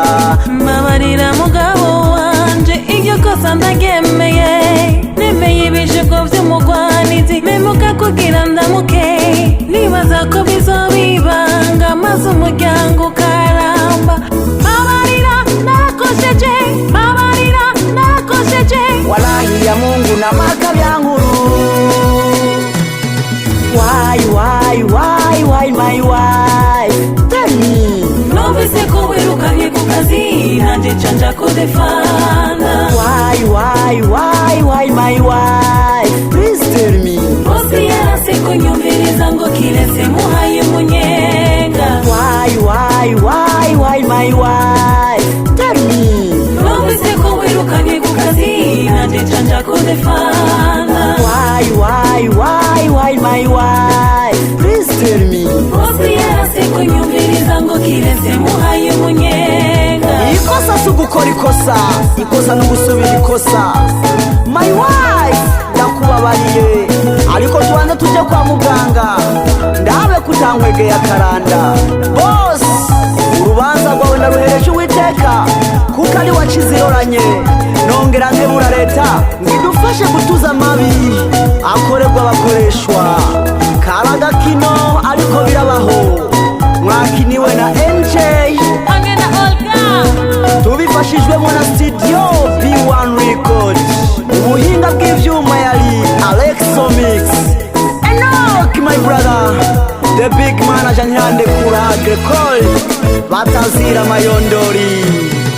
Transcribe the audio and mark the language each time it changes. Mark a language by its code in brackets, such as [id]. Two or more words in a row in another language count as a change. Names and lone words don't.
[rn] Mbabarira mugabo wanje iryo kosa ndagemeye, nemeye ibishuko vy'umugwanizi memuka kugira ndamuke. Nibaza ko bizobibanga maze umuryango ukaramba. Mbabarira nakosheje, mbabarira nakosheje. [sw] Walahi ya Mungu na maka vya nkuru. [en] Why my wife? Tell me. [rn] Numvise ko wirukanye ku kazi nanje nca kudefana. [en] Why my wife? Please tell me. [rn] Bose yaranse kunyumviriza ngo kiretse ndamuhayumunyenga. [en] Why my wife? Tell me. [rn] Numvise ko wirukanye ku kazi nanje nca kudefana. [en] Why my wife? Please tell me. [rn] Bose yaranse kunyumviriza ngo kiretse ndamuhayumunyenga. Ikosa sugukora ikosa n'ugusubira ikosa. [en] My wife [rn] ndakubabariye, ariko tubanza tuje kwa muganga ndabe kutankwegeye akaranda. Boss urubanza rwawe ndaruhereje Uwiteka kuko ari wakiziroranye. Nongera nkebura leta ngidufashe gutuza amabi akorerwa abakoreshwa. Karaga kino ariko birabaho, mwakiniwe na NJ hamwe na Orga, tubifashijwemo na studio B1 Records. Ubuhinga bw'ivyuma yari Alexo Mix. [en] Enoch my brother, the big manager Nyande Kura Agricole, [rn] batazira mayondori.